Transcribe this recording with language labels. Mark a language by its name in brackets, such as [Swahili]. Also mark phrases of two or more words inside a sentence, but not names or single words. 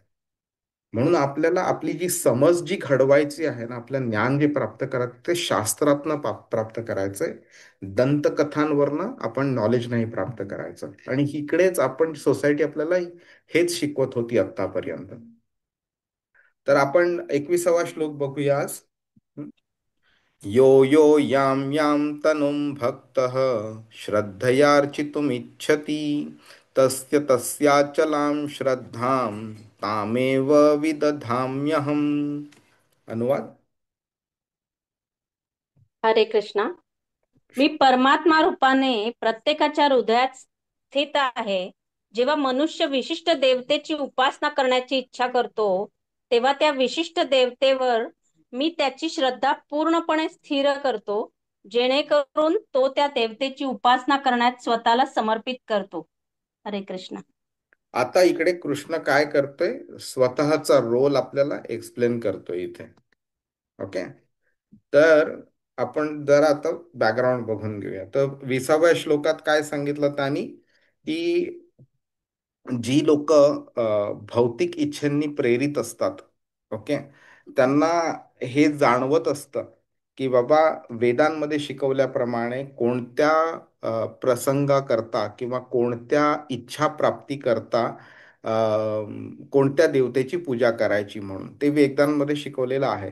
[Marathi] म्हणून आपल्याला आपली जी समज जी घडवायची आहे ना, आपलं ज्ञान जे प्राप्त करायचं ते शास्त्रातनं प्राप्त करायचंय. दंतकथांवरनं आपण नॉलेज नाही प्राप्त करायचं. आणि इकडेच आपण सोसायटी आपल्याला हेच शिकवत होती आतापर्यंत. तर आपण 21वा श्लोक बघूया आज. [Sanskrit] यो यो यां यां तनुं भक्तः श्रद्धयार्चितुमिच्छति तस्य तस्याचलां श्रद्धां तामेव विदधाम्यहम्. [Marathi] अनुवाद. हरे कृष्णा. मी परमात्मा रूपाने प्रत्येकाच्या हृदयात स्थित आहे. जेव्हा मनुष्य विशिष्ट देवतेची उपासना करण्याची इच्छा करतो, तेव्हा त्या विशिष्ट देवतेवर मी त्याची श्रद्धा पूर्णपणे स्थिर करतो, जेणेकरून तो त्या देवतेची उपासना करण्यात स्वतःला समर्पित करतो. हरे कृष्ण. आता इकडे कृष्ण काय करतोय, स्वतःचा रोल आपल्याला एक्सप्लेन करतोय इथे. ओके. तर आपण जरा आता बॅकग्राऊंड बघून घेऊया. तर 20व्या श्लोकात काय सांगितलं त्यांनी की जी लोक भौतिक इच्छेंनी प्रेरित असतात, ओके, त्यांना हे जाणवत असतं की बाबा वेदांमध्ये शिकवल्याप्रमाणे कोणत्या प्रसंगाकरता किंवा कोणत्या इच्छा प्राप्ती करता कोणत्या देवतेची पूजा करायची म्हणून ते वेदांमध्ये शिकवलेलं आहे.